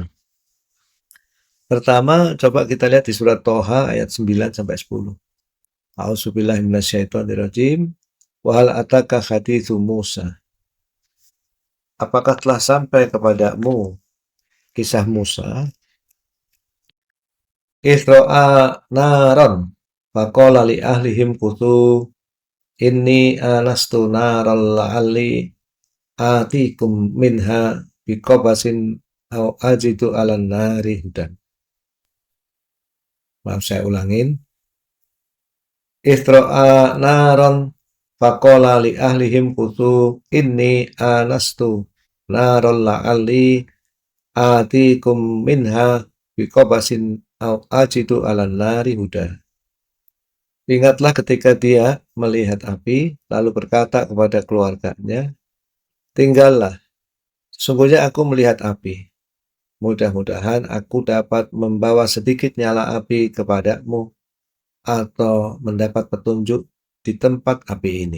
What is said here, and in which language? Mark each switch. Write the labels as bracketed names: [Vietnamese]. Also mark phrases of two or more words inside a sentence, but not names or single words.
[Indonesian] Pertama, coba kita lihat di surat Toha ayat 9-10. [Arabic] أعوذ بالله من الشيطان الرجيم. وهل أتاك حديث موسى. [Indonesian] Apakah telah sampai kepadamu kisah Musa? [Arabic] إذ رأى نارا فقال لأهله امكثوا إني آنست نارا لعلي آتيكم منها بقبس أو أجد على النار هدى. [Indonesian] Maaf, saya ulangin. [Arabic] إذ رأى نارا فقال لأهله امكثوا إني آنست نارا لعلي آتيكم منها بقبس أو أجد على النار هدى. [Indonesian] Ingatlah ketika dia melihat api, lalu berkata kepada keluarganya, tinggallah, sesungguhnya aku melihat api. Mudah-mudahan aku dapat membawa sedikit nyala api kepadamu, atau mendapat petunjuk di tempat api ini.